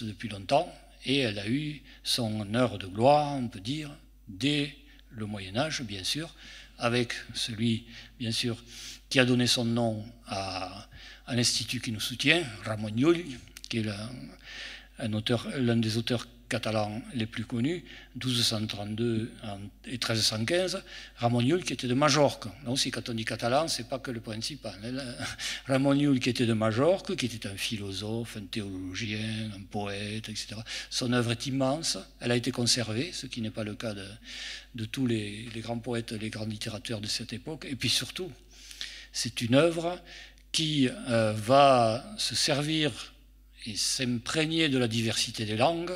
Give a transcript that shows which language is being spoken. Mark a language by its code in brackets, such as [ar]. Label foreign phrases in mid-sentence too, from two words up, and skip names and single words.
[fr] depuis longtemps, et elle a eu son heure de gloire, on peut dire, dès le Moyen-Âge, bien sûr, avec celui, bien sûr, qui a donné son nom à l'institut qui nous soutient, Ramon Llull, qui est l'un des auteurs catalans les plus connus, 1232 et 1315, Ramon Llull qui était de Majorque. Là aussi, quand on dit catalan, c'est pas que le principal. Ramon Llull qui était de Majorque, qui était un philosophe, un théologien, un poète, etc. Son œuvre est immense, elle a été conservée, ce qui n'est pas le cas de tous les grands poètes, les grands littérateurs de cette époque. Et puis surtout, c'est une œuvre qui va se servir et s'imprégner de la diversité des langues.